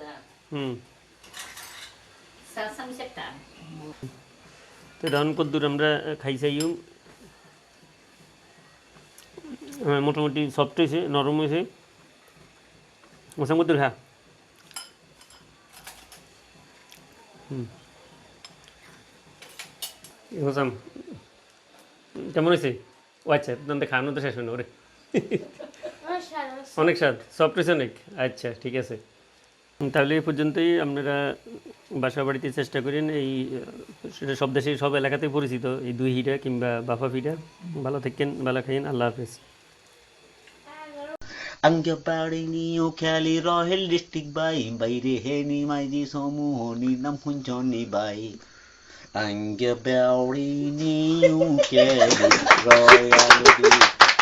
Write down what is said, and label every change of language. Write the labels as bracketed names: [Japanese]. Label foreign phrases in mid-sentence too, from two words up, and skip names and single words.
[Bangla] তো এখন কদ্দুর আমরা খাই চাই মোটামুটি সফট হয়েছে নরম হয়েছে হোসাম কদ্দুর খা হোসাম কেমন হয়েছে ও আচ্ছা তোমাদের খাওয়ানো তো শেষ হয় না ওরে অনেক স্বাদ সফট হয়েছে অনেক আচ্ছা ঠিক আছে তাহলে এই পর্যন্তই আপনারা বাসা বাড়িতে চেষ্টা করেন এই সেটা সব দেশে সব এলাকাতেই পরিচিত এই 2 হিটা কিংবা বাফা পিঠা ভালো থাকেন ভালো খাইন আল্লাহ হাফেজ [Kok Borok] Anggaparini ukali rohel distrik bai bayre heni maiji somuhoni nam hunjoni bai Anggaparini ukali rohel